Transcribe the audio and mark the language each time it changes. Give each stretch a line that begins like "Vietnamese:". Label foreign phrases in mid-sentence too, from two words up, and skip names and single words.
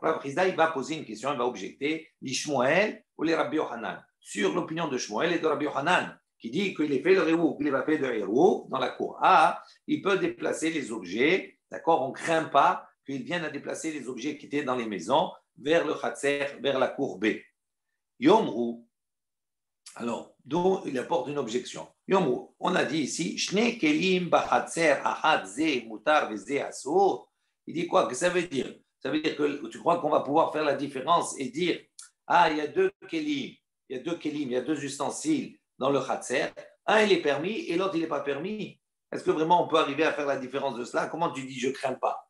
French: Rav Chizda, il va poser une question, il va objecter, l'Ishmuel ou les Rabbi Yochanan, sur l'opinion de Shmuel et de Rabbi Yochanan, qui dit qu'il a fait le hérouv, qu'il a fait le hérouv dans la cour A, il peut déplacer les objets, d'accord, on ne craint pas qu'il vienne à déplacer les objets qui étaient dans les maisons vers le Khatser, vers la cour B. Yomru, alors, d'où il apporte une objection. Yomru, on a dit ici,
Hebrew: שני כלים בחצר אחד זה מותר וזה אסור.
French: Il dit quoi? Que ça veut dire? Ça veut dire que tu crois qu'on va pouvoir faire la différence et dire, ah, il y a deux kelim, il y a deux ustensiles dans le khatser. Un, il est permis et l'autre, il n'est pas permis. Est-ce que vraiment on peut arriver à faire la différence de cela? Comment tu dis, je ne crains pas?